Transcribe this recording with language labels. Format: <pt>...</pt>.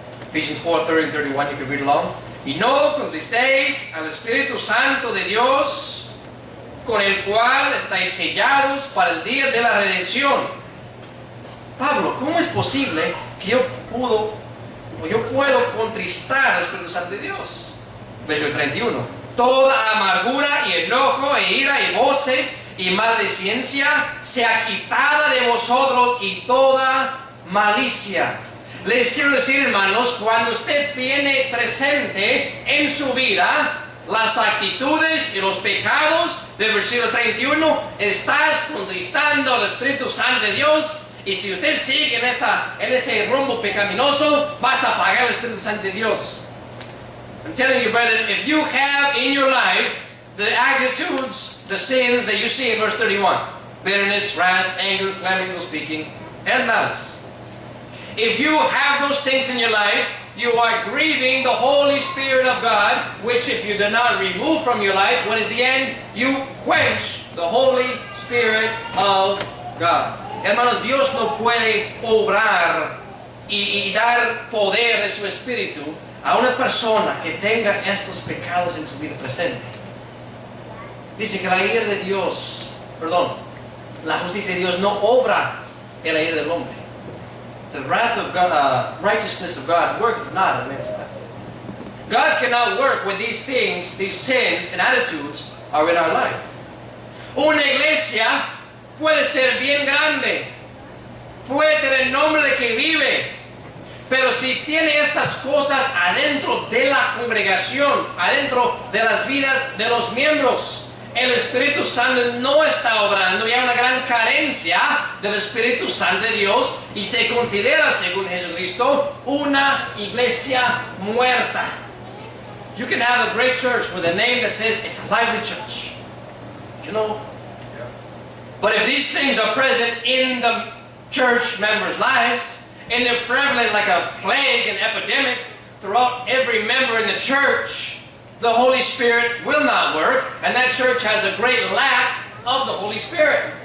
<en>Ephesians 4, 30 and 31, you can read along.</en> <es>Y no contristéis al Espíritu Santo de Dios, con el cual estáis sellados para el día de la redención. Pablo, ¿cómo es posible que yo puedo contristar al Espíritu Santo de Dios? Versículo 31. Toda amargura y enojo e ira y voces y maldiciencia sea quitada de vosotros y toda malicia. Les quiero decir, hermanos, cuando usted tiene presente en su vida las actitudes y los pecados del versículo 31, estás contristando al Espíritu Santo de Dios. Y si usted sigue en ese rumbo pecaminoso, vas a apagar el Espíritu Santo de Dios.</es> <en>I'm telling you, brethren, if you have in your life the attitudes, the sins that you see in verse 31, bitterness, wrath, anger, clamor, evil speaking, and malice. If you have those things in your life, you are grieving the Holy Spirit of God, which if you do not remove from your life, what is the end? You quench the Holy Spirit of God.</en> <es>Hermanos, Dios no puede obrar y dar poder de su Espíritu a una persona que tenga estos pecados en su vida presente. Dice que la ira de Dios, la justicia de Dios no obra en la ira del hombre.</es> <en>The wrath of God, righteousness of God worketh not against that. God cannot work when these things, these sins and attitudes are in our life.</en> <es>Una iglesia puede ser bien grande, puede tener el nombre de que vive, pero si tiene estas cosas adentro de la congregación, adentro de las vidas de los miembros, el Espíritu Santo no está obrando y hay una gran carencia del Espíritu Santo de Dios y se considera, según Jesucristo, una iglesia muerta.</es> <en>You can have a great church with a name that says it's a lively church. You know? But if these things are present in the church members' lives, and they're prevalent like a plague and epidemic throughout every member in the church, the Holy Spirit will not work, and that church has a great lack of the Holy Spirit.</en>